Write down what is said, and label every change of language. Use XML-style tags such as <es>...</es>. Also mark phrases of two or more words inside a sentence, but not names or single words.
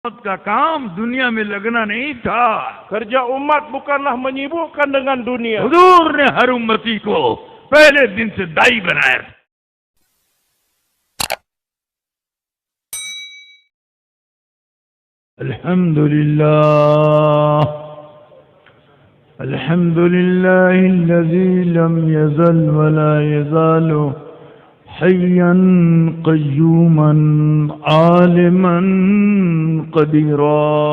<ur>امت کا کام دنیا میں لگنا نہیں تھا.</ur> <ms>Kerja umat bukanlah menyibukkan dengan dunia.</ms> <ur>حضور نے ہر امتی کو پہلے دن سے داعی بنایا.</ur> <ar>الحمد لله الحمد لله الذي لم يزل ولا يزال حيا قيوما عالما قديرا</ar>